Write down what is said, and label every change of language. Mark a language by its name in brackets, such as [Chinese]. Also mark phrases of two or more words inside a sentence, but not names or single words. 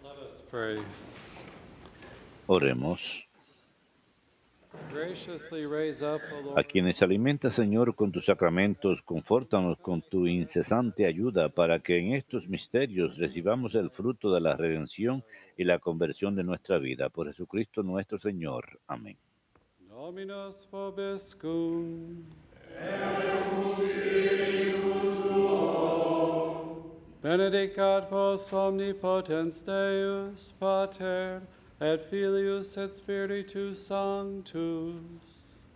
[English] us pray. [Spanish] Oremos. [English] Graciously raise up, O A Lord, [Spanish] quienes alimentas, Señor, con tus sacramentos, confórtanos con tu incesante ayuda para que en estos misterios recibamos el fruto de la redención y la conversión de nuestra vida. Por Jesucristo nuestro Señor. Amén. [Latin] Dominus vobiscum. Benedicat vos omnipotens Deus, Pater, et Filius et Spiritus Sanctus.